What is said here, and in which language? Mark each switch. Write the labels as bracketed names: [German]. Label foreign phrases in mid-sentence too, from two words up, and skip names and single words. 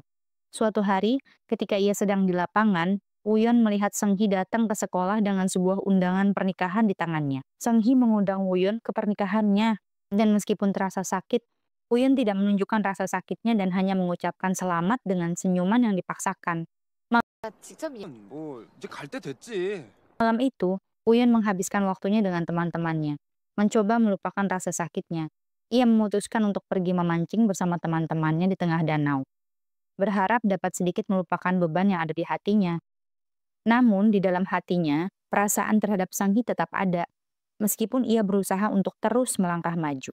[Indonesian] Suatu hari, ketika ia sedang di lapangan, Wooyeon melihat Seunggi datang ke sekolah dengan sebuah undangan pernikahan di tangannya. Seunggi mengundang Wooyeon ke pernikahannya, dan meskipun terasa sakit, Wooyeon tidak menunjukkan rasa sakitnya dan hanya mengucapkan selamat dengan senyuman yang dipaksakan. [Korean] 나 직접 뭐 이제 갈 때 됐지. [Indonesian] Malam itu, Wooyeon menghabiskan waktunya dengan teman-temannya, mencoba melupakan rasa sakitnya. Ia memutuskan untuk pergi memancing bersama teman-temannya di tengah danau, berharap dapat sedikit melupakan beban yang ada di hatinya. Namun, di dalam hatinya, perasaan terhadap Seunggi tetap ada, meskipun ia berusaha untuk terus melangkah maju.